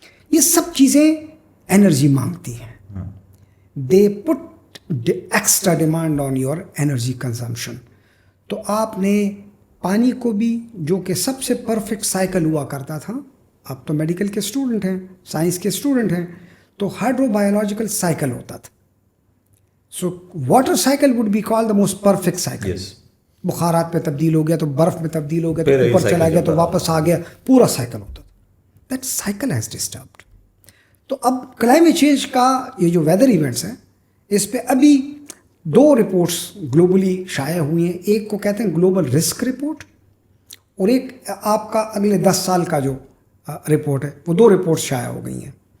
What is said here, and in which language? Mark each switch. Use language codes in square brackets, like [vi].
[ur] ये सब चीज़ें एनर्जी मांगती हैं. [en] They put extra demand on your energy consumption. [ur] تو آپ نے پانی کو بھی جو کہ سب سے پرفیکٹ سائیکل ہوا کرتا تھا, آپ تو میڈیکل کے اسٹوڈنٹ ہیں, سائنس کے اسٹوڈنٹ ہیں, تو ہائیڈرو بایولوجیکل سائیکل ہوتا تھا. [en] So water cycle would be call the most perfect cycle. [ur] بخارات پہ تبدیل ہو گیا تو برف میں تبدیل ہو گیا تو اوپر چلا گیا تو واپس آ گیا, پورا سائیکل ہوتا تھا. [en] That cycle has disturbed. [ur] تو اب کلائمیٹ چینج کا یہ جو ویدر ایونٹس ہیں, اس پہ ابھی 2 رپورٹس گلوبلی شائع ہوئی ہیں. ایک کو کہتے ہیں گلوبل رسک رپورٹ, اور ایک آپ کا اگلے 10 سال کا جو رپورٹ ہے, وہ 2 رپورٹس شائع ہو گئی ہیں.